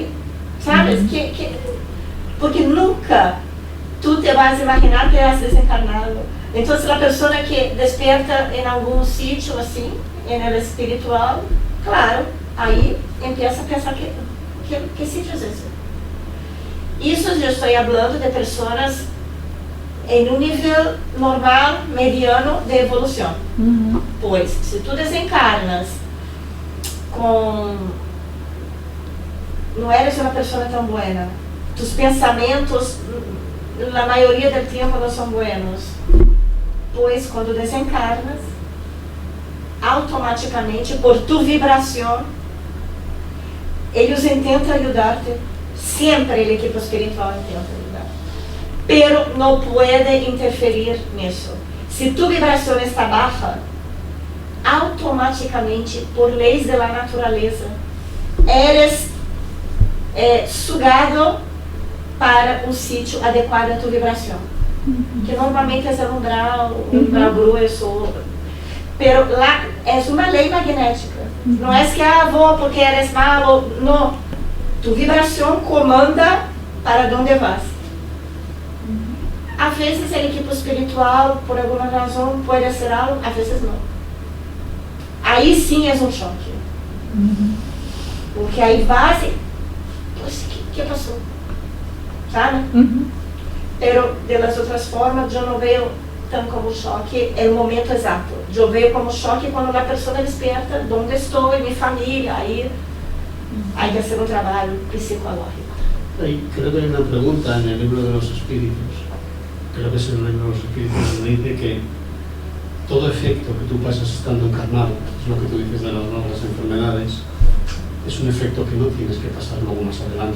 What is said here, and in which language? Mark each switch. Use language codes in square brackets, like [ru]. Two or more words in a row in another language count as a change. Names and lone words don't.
[es] ¿Sabes? Porque nunca tú te vas a imaginar que has desencarnado. Entonces la persona que despierta en algún sitio así, en el espiritual, claro, ahí empieza a pensar ¿qué sitio es ese? [pt] Isso eu estou falando de pessoas em um nível normal, mediano de evolução. Pois, se tu desencarnas com... não eres uma pessoa tão boa, tus pensamentos, na maioria do tempo, não são buenos. Pois, quando desencarnas, automaticamente, por tu vibração, eles intentam ajudar-te. Sempre o equipo espiritual intenta ajudar. Pero não pode interferir nisso. Se tu vibração está baixa, automaticamente, por leis da natureza, eres sugado para um sítio adequado à tua vibração. Que normalmente é o umbral grueso. Pero lá é uma lei magnética. Não é que vou porque [es] eres malo, [pt] não. Tu vibração comanda para onde vas. Às vezes a equipe espiritual, por alguma razão, pode ser algo, às vezes não. Aí sim é um choque. Porque aí vas e... O que passou? Sabe? [es] Pero de las [pt] outras formas, eu não vejo tão como choque, é o momento exato. Eu vejo como choque quando a pessoa desperta, onde estou, minha família, aí [es] hay que hacer un trabajo psicológico. Creo que hay una pregunta en el libro de los espíritus, creo que es el libro de los espíritus, donde dice que todo efecto que tú pasas estando encarnado, es lo que tú dices de las enfermedades, es un efecto que no tienes que pasar luego más adelante.